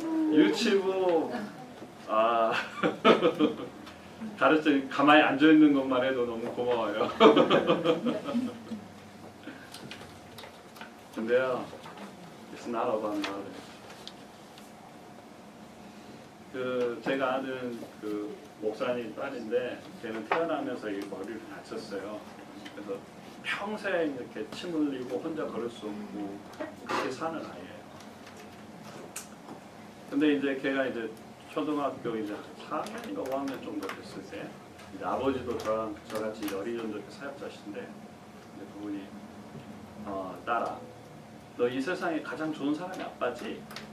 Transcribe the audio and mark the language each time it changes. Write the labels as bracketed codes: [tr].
[ko] 유치부 가르쳐 가만히 앉아 있는 것만 해도 너무 고마워요. [en] 근데요, it's not about knowledge. [ko] 제가 아는 그 목사님 딸인데 걔는 태어나면서 이 머리를 다쳤어요. 그래서 평생 이렇게 침 흘리고 혼자 걸을 수 없고 그렇게 사는 아이예요. 근데 이제 걔가 이제 초등학교 이제 4학년인가 5학년 정도 됐을 때 이제 아버지도 저같이 열의전도 사역자신데 이제 그분이 딸아 너 이 세상에 가장 좋은 사람이 아빠지?